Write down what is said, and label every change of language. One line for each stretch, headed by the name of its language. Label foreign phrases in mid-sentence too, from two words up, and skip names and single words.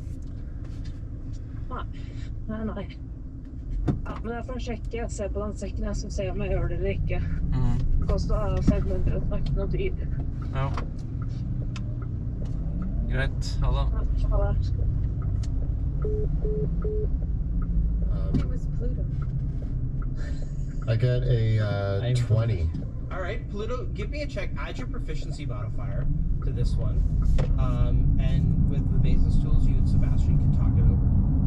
Norwegian: Nei. Ja, men jeg får sjekke. Jeg ser på den sekken, jeg skal se om jeg gjør det eller ikke. Det koster 500 og snakke noe dyr. Ja. Greit. Ha det. Ha det.
English: It was Pluto. I get a 20. All right, Pluto, give me a check. Add your proficiency modifier to this one. And with the basis tools, you and Sebastian can talk it over.